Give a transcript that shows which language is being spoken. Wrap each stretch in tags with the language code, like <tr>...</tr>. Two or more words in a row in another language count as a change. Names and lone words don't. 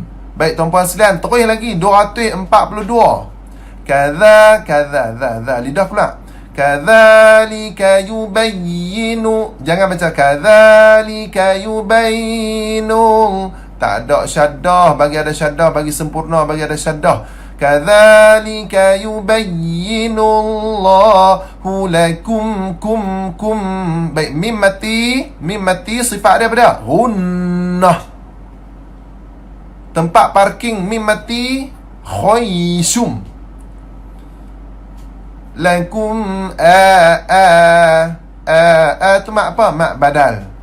<ms>Baik tuan-puan sekalian, terus lagi 242. Kadza lidah pula.</ms> <ar>كذلك يبين.</ar> <ms>Jangan baca</ms> <ar>كذلك يبين.</ar> <ms>Tak ada syaddah, bagi ada syaddah, bagi sempurna, bagi ada syaddah.</ms> <ar>كذلك يبين الله لكم كم.</ar> <ms>Baik, mim mati sifat dia apa dia? Gunnah. Tempat parking mim mati khaysum. Lakum tu mak apa? Mak badal.</ms>